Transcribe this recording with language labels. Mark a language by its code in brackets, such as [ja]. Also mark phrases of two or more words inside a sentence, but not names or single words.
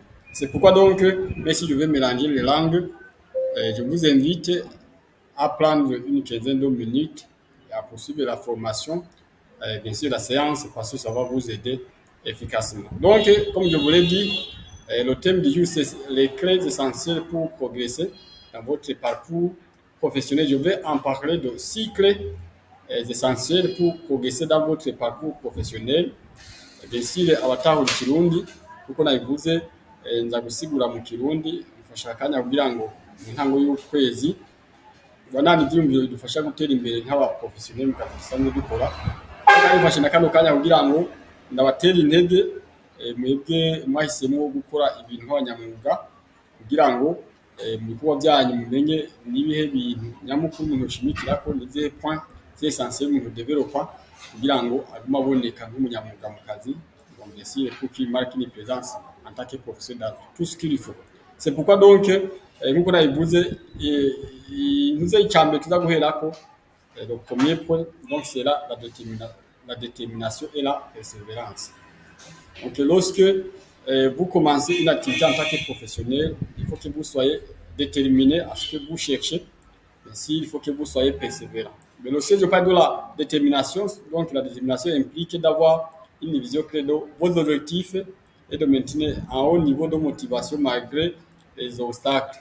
[fr] C'est pourquoi donc, même si je vais mélanger les langues, je vous invite à prendre une quinzaine de minutes et à poursuivre la formation, bien sûr la séance, parce que ça va vous aider efficacement. Donc, comme je vous l'ai dit, le thème du jour, c'est les clés essentielles pour progresser dans votre parcours professionnel. Je vais en parler de 6 clés essentielles pour progresser dans votre parcours professionnel. Bien sûr, [rn] abatahu Kirundi, kuko nabivuze nza gusigura mu Kirundi, mfasha akanya kugira ngo mu ntango y'ukwezi banani ibyumviro bidufasha gutera imbere nk'abaprofessionnel mu kazi dusanzwe dukora. Kandi mfashe na kano kanya kugira ngo ndabatera intege mwebwe mwahisemo gukora ibintu nk'abanyamwuga kugira ngo mu bikorwa byanyu mumenye n'ibihe bintu nyamukuru umuntu ushimikira ko nize [fr] point essentiel [rn] umuntu developa kugira ngo agume aboneka nk'umunyamwuga mu kazi. [fr] Donc bien sûr, pour qu'il marque une présence en tant que professionnel dans tout ce qu'il faut. C'est pourquoi donc, [rn] nk'uko nabivuze, nous icambere tuza guherako, [fr] le premier point, donc c'est la détermination et la persévérance. Donc lorsque vous commencez une activité en tant que professionnel, il faut que vous soyez déterminé à ce que vous cherchez. Ainsi, il faut que vous soyez persévérant. Mais lorsque je parle de la détermination, donc la détermination implique d'avoir une vision claire de vos objectifs et de maintenir un haut niveau de motivation malgré les obstacles.